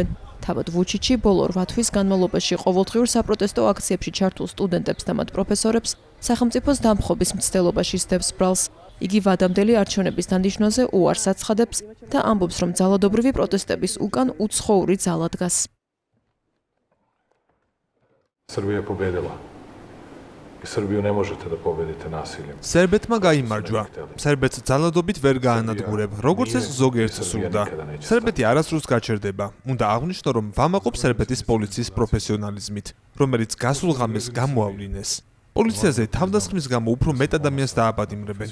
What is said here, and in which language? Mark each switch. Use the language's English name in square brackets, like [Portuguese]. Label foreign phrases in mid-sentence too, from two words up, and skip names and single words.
[Georgian] თავად ვუჩიჩი ბოლო 8 თვის განმავლობაში ყოველდღიურ საპროტესტო აქციებში ჩართულ სტუდენტებს და მათ პროფესორებს სახელმწიფოს დამხობის მცდელობაში სდევს ბრალს. იგი ვადამდელი არჩევნების დანიშნულზე უარს აცხადებს და ამბობს, რომ ძალადობრივი პროტესტების უკან უცხოური ძალა დგას. [Serbian] Serbia pobedila. Serbiju ne možete da pobedite nasiljem. [Georgian] სერბეთმა გაიმარჯვა. სერბეთს ძალადობით ვერ გაანადგურებ, როგორც ეს ზოგიერთს სურდა. სერბეთი არასდროს გაჩერდება. უნდა აღვნიშნო, რომ ვამაყობ სერბეთის პოლიციის პროფესიონალიზმით, რომელიც გასულ ღამეს გამოავლინეს. პოლიციაზე თავდასხმის გამო უფრო მეტ ადამიანს დააბადიმრებენ.